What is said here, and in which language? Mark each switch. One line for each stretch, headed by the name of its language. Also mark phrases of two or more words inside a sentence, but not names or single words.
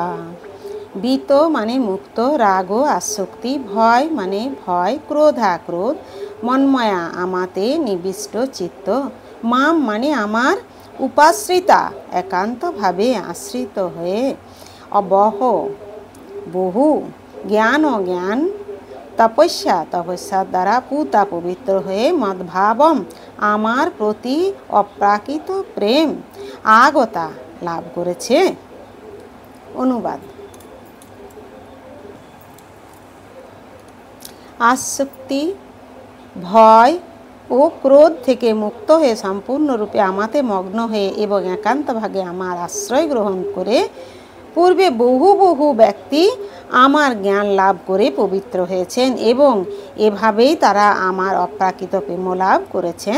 Bangla: বীত মানে মুক্ত, রাগ আসক্তি, ভয় মানে ভয়, ক্রোধা ক্রোধ, মন্ময়া আমাতে নিবিষ্ট চিত্ত, মাম মানে আমার, উপাশ্রিতা একান্ত ভাবে আশ্রিত হয়ে, অবহ বহু, জ্ঞান জ্ঞান, তপস্যা তপস্যা দ্বারা পূতা পবিত্র হয়ে, মদ্ভাবম আমার প্রতি অপ্রাকৃত প্রেম, আগতা লাভ করেছে। অনুবাদ। আসক্তি, ভয় ও ক্রোধ থেকে মুক্ত হয়ে সম্পূর্ণরূপে আমাতে মগ্ন হয়ে এবং একান্তভাবে আমার আশ্রয় গ্রহণ করে পূর্বে বহু বহু ব্যক্তি আমার জ্ঞান লাভ করে পবিত্র হয়েছেন এবং এভাবেই তারা আমার অপ্রাকৃত প্রেম লাভ করেছেন।